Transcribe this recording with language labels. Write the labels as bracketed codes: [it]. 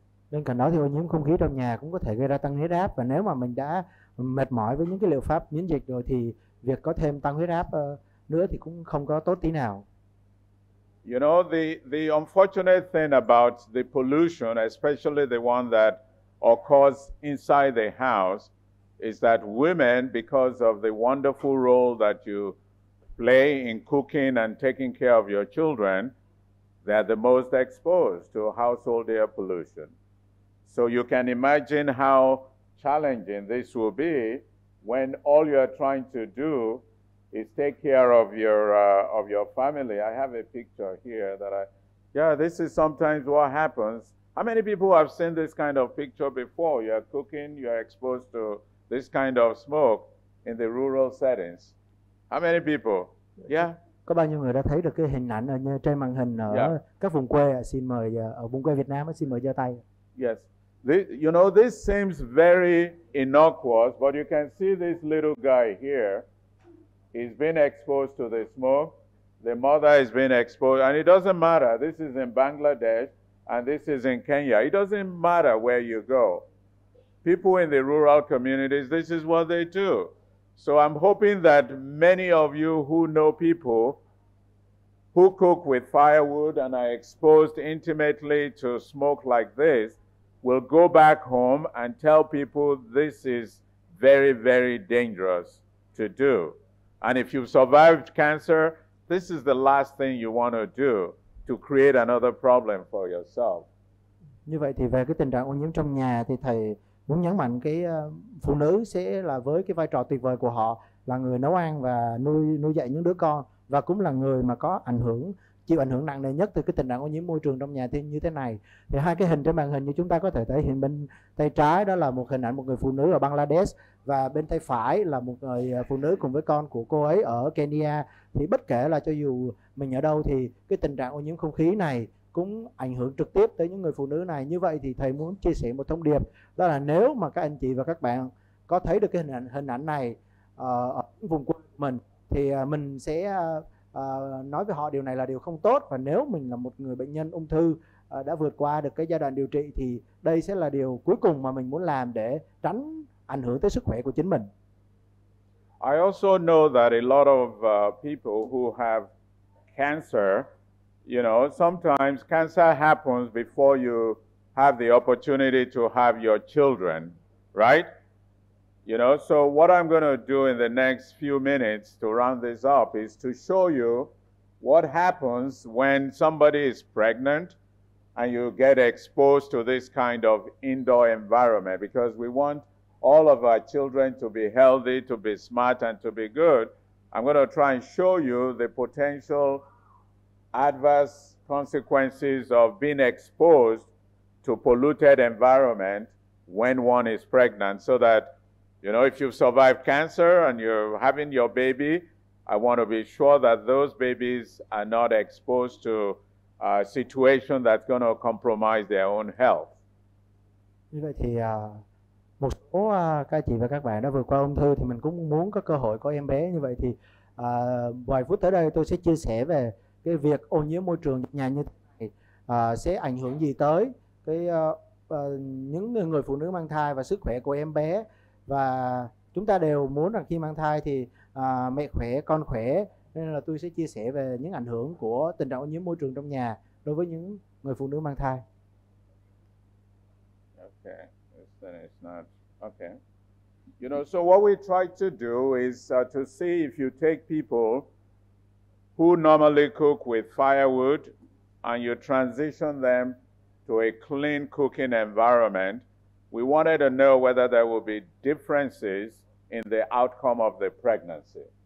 [vi] Bên cạnh đó thì ô nhiễm không khí trong nhà cũng có thể gây ra tăng huyết áp, và nếu mà mình đã mệt mỏi với những cái liệu pháp miễn dịch rồi thì việc có thêm tăng huyết áp nữa thì cũng không có tốt tí nào. [en] You know, the unfortunate thing about the pollution, especially the one that occurs inside the house, is that women, because of the wonderful role that you play in cooking and taking care of your children, they're the most exposed to household air pollution. So you can imagine how challenging this will be when all you're trying to do is take care of your family. I have a picture here that this is sometimes what happens. How many people have seen this kind of picture before? You're cooking, you're exposed to this kind of smoke in the rural settings. How many people? Yeah. [vi] Có bao nhiêu người đã thấy được cái hình ảnh ở trên màn hình ở các vùng quê? Xin mời ở vùng quê Việt Nam, xin mời giơ tay. [en] Yes. This seems very innocuous, but you can see this little guy here. He's been exposed to the smoke. The mother has been exposed, and it doesn't matter. This is in Bangladesh, and this is in Kenya. It doesn't matter where you go. People in the rural communities, this is what they do. So I'm hoping that many of you who know people who cook with firewood and are exposed intimately to smoke like this will go back home and tell people this is very, very dangerous to do. And if you've survived cancer, this is the last thing you want to do to create another problem for yourself. [vi] Như vậy thì về cái tình trạng ô nhiễm trong nhà thì thầy muốn nhấn mạnh cái phụ nữ sẽ là với cái vai trò tuyệt vời của họ là người nấu ăn và nuôi dạy những đứa con, và cũng là người mà có chịu ảnh hưởng nặng nề nhất từ cái tình trạng ô nhiễm môi trường trong nhà như thế này. Thì hai cái hình trên màn hình như chúng ta có thể thấy, hình bên tay trái đó là một hình ảnh một người phụ nữ ở Bangladesh, và bên tay phải là một người phụ nữ cùng với con của cô ấy ở Kenya. Thì bất kể là cho dù mình ở đâu thì cái tình trạng ô nhiễm không khí này cũng ảnh hưởng trực tiếp tới những người phụ nữ này. Như vậy thì thầy muốn chia sẻ một thông điệp, đó là nếu mà các anh chị và các bạn có thấy được cái hình ảnh này ở vùng quê của mình thì mình sẽ nói với họ điều này là điều không tốt. Và nếu mình là một người bệnh nhân ung thư đã vượt qua được cái giai đoạn điều trị thì đây sẽ là điều cuối cùng mà mình muốn làm để tránh ảnh hưởng tới sức khỏe của chính mình. [en] I also know that a lot of people who have cancer, sometimes cancer happens before you have the opportunity to have your children, right? So what I'm going to do in the next few minutes to round this up is to show you what happens when somebody is pregnant and you get exposed to this kind of indoor environment, because we want all of our children to be healthy, to be smart, and to be good. I'm going to try and show you the potential adverse consequences of being exposed to polluted environment when one is pregnant, so that if you've survived cancer and you're having your baby, I want to be sure that those babies are not exposed to a situation that's going to compromise their own health. [vi] Như vậy thì một số các chị và các bạn đã vượt qua ung thư thì mình cũng muốn có cơ hội có em bé. Như vậy thì vài phút tới đây tôi sẽ chia sẻ về cái việc ô nhiễm môi trường nhà như thế này sẽ ảnh hưởng gì tới những người phụ nữ mang thai và sức khỏe của em bé. Và chúng ta đều muốn rằng khi mang thai thì mẹ khỏe, con khỏe, nên là tôi sẽ chia sẻ về những ảnh hưởng của tình trạng ô nhiễm môi trường trong nhà đối với những người phụ nữ mang thai. [en] Okay, it's not okay. You know, so what we try to do is to see if you take people who normally cook with firewood and you transition them to a clean cooking environment, we wanted to know whether there will be differences in the outcome of the pregnancy.